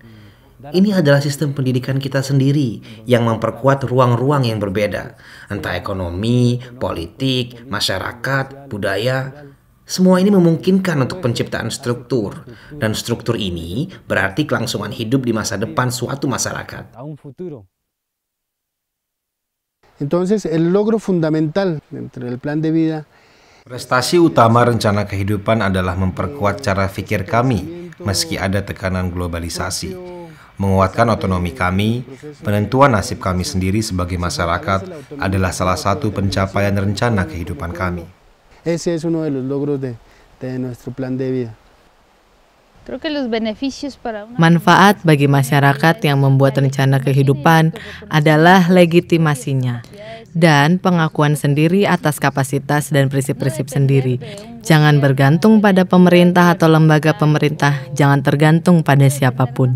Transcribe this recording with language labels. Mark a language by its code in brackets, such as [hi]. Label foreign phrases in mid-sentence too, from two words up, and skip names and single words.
[id] Ini adalah sistem pendidikan kita sendiri yang memperkuat ruang-ruang yang berbeda, entah ekonomi, politik, masyarakat, budaya. Semua ini memungkinkan untuk penciptaan struktur, dan struktur ini berarti kelangsungan hidup di masa depan suatu masyarakat. [es] Entonces, el logro fundamental dentro del plan de vida. [id] Prestasi utama rencana kehidupan adalah memperkuat cara pikir kami, meski ada tekanan globalisasi. Menguatkan otonomi kami, penentuan nasib kami sendiri sebagai masyarakat adalah salah satu pencapaian rencana kehidupan kami. [es] Ese es uno de los logros de nuestro plan de vida. [id] Manfaat bagi masyarakat yang membuat rencana kehidupan adalah legitimasinya dan pengakuan sendiri atas kapasitas dan prinsip-prinsip sendiri. Jangan bergantung pada pemerintah atau lembaga pemerintah, jangan tergantung pada siapapun.